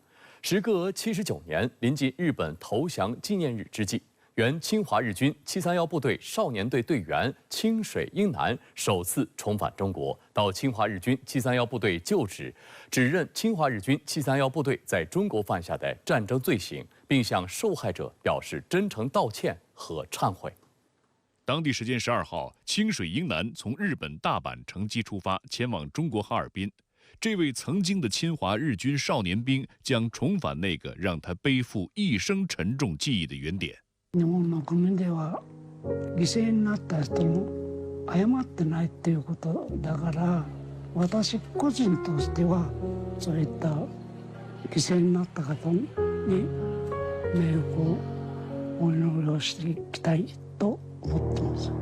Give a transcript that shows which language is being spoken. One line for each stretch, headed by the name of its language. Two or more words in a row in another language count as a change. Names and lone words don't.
Chinese: 时隔79年，临近日本投降纪念日之际，原侵华日军731部队少年队队员清水英男首次重返中国，到侵华日军731部队就职，指认侵华日军731部队在中国犯下的战争罪行，并向受害者表示真诚道歉和忏悔。当地时间12号，清水英男从日本大阪乘机出发，前往中国哈尔滨。这位曾经的侵华日军少年兵将重返那个让他背负一生沉重记忆的原点。
Japanese: 日本の国では犠牲になった人も謝ってないっていうことだから、私個人としてはそういった犠牲になった方に冥福をお祈りをしていきたいと思ってます。